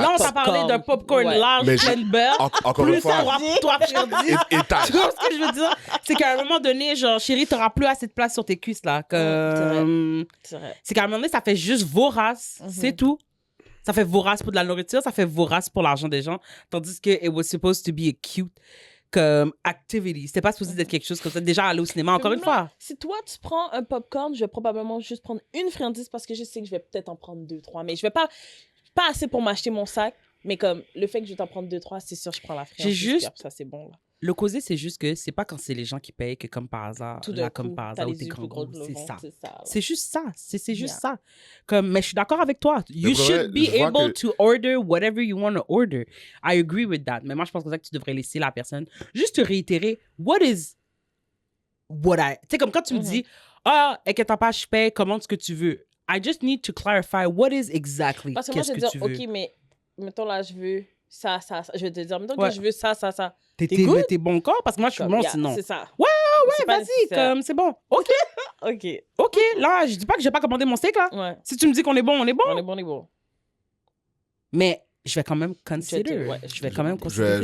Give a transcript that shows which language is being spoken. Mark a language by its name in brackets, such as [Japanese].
[French] là, on t'a parlé d'un popcorn large, plein de beurre. Encore une fois. 3 friandises. Tu vois ce que je veux dire? C'est qu'à un moment donné, genre, chérie, t'auras plus assez de place sur tes cuisses, là. C'est vrai. C'est qu'à un moment donné, ça fait juste vorace. C'est tout. Ça fait vorace pour de la nourriture, ça fait vorace pour l'argent des gens. Tandis que [English] it was supposed to be a cute comme activity. [French] C'était pas supposé d'être quelque chose comme ça. Déjà, aller au cinéma, encore une fois. Si toi, tu prends un popcorn, je vais probablement juste prendre une friandise parce que je sais que je vais peut-être en prendre 2, 3. Mais je vais pas assez pour m'acheter mon sac. Mais comme le fait que je vais t'en prendre 2, 3, c'est sûr, je prends la friandise. J'ai juste... Ça, c'est bon, là. Le causé, c'est juste que c'est pas quand c'est les gens qui payent que comme par hasard, tout là, coup, comme par hasard, ou t'es grand gros. C'est ça. C'est juste ça. C'est juste ça. Comme, mais je suis d'accord avec toi. [English] You should be able to order whatever you want to order. I agree with that. [French] Mais moi, je pense que tu devrais laisser la personne juste te réitérer [English] what is what I... [French] Tu sais, comme quand tu me dis, inquiète pas, je paye, commande ce que tu veux. [English] I just need to clarify what is exactly [French] parce que moi, je vais dire, OK, mais mettons là, je veux ça. Je vais te dire, mettons que je veux ça. T'es bon corps parce que moi je suis bon sinon. C'est ça. Ouais, vas-y, comme c'est bon. OK. OK, là, je dis pas que j'ai pas commandé mon steak là. Ouais. Si tu me dis qu'on est bon, on est bon. On est bon. Mais je vais quand même consider. Je vais quand même considérer.